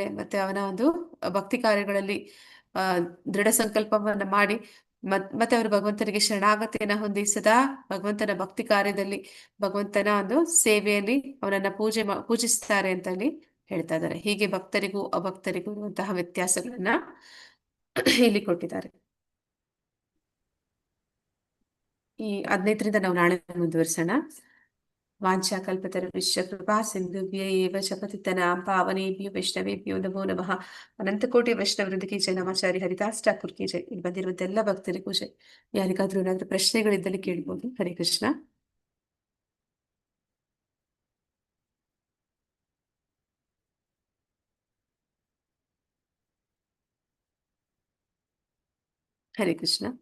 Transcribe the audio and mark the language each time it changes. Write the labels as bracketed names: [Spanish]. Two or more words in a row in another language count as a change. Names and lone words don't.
[Kannada] ಮತ್ತೆ ಅವನ ಒಂದು ಭಕ್ತಿ ಕಾರ್ಯಗಳಲ್ಲಿ ದೃಢ ಸಂಕಲ್ಪವನ್ನ ಮಾಡಿ ಮತ್ತೆ ಅವರು ಭಗವಂತನಿಗೆ ಶರಣಾಗತಿಯನ್ನ ಹೊಂದಿ ಸದಾ ಭಗವಂತನ ಭಕ್ತಿ ಕಾರ್ಯದಲ್ಲಿ, ಭಗವಂತನ ಒಂದು ಸೇವೆಯಲ್ಲಿ ಅವನನ್ನ ಪೂಜಿಸ್ತಾರೆ ಅಂತ ಅಲ್ಲಿ ಹೇಳ್ತಾ ಇದ್ದಾರೆ. ಹೀಗೆ ಭಕ್ತರಿಗೂ ಅಭಕ್ತರಿಗೂ ಇರುವಂತಹ ವ್ಯತ್ಯಾಸಗಳನ್ನ ಇಲ್ಲಿ ಕೊಟ್ಟಿದ್ದಾರೆ. ಈ 15ರಿಂದ ನಾವು ನಾಳೆ ಮುಂದುವರಿಸೋಣ. [Sanskrit] ವಾಂಛಾ ಕಲ್ಪತರುಶ್ಚ ಕೃಪಾ ಸಿಂಧುಭ್ಯ ಏವ ಚ ಪತಿತನಾಂ ಪಾವನೇಭ್ಯೋ ವೈಷ್ಣವೇಭ್ಯೋ ನಮೋ ನಮಃ. [Kannada] ಅನಂತಕೋಟಿ ವೈಷ್ಣವೃಂದಕ್ಕೆ ಜೈ. ನಮಾಚಾರಿ ಹರಿದಾಸ್ ಠಾಕೂರ್ಗೆ ಜೈ. ಇಲ್ಲಿ ಬಂದಿರುವಂತ ಎಲ್ಲ ಭಕ್ತರಿಗೂ ಜೈ. ಯಾರಿಗಾದ್ರೂ ಏನಾದ್ರೂ ಪ್ರಶ್ನೆಗಳಿದ್ದಲ್ಲಿ ಕೇಳ್ಬೋದು. ಹರೇ ಕೃಷ್ಣ. ಹರೇ ಕೃಷ್ಣ.